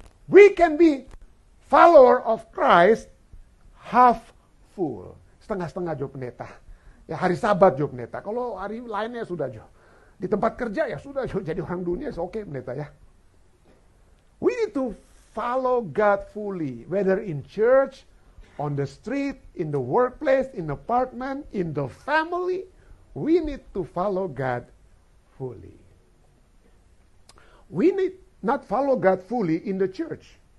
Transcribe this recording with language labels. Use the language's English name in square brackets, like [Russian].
[English] We can be follower of Christ half full. [Indonesian] Setengah-setengah Jo Pendeta. Ya hari Sabat Jo Pendeta. Kalau hari lainnya sudah Jo. Di tempat kerja ya sudah Jo. Jadi orang dunia oke Pendeta ya. [English] We need to follow God fully. Whether in church, on the street, in the workplace, in the apartment, in the family. We need to follow God fully. We need not follow God fully in the church.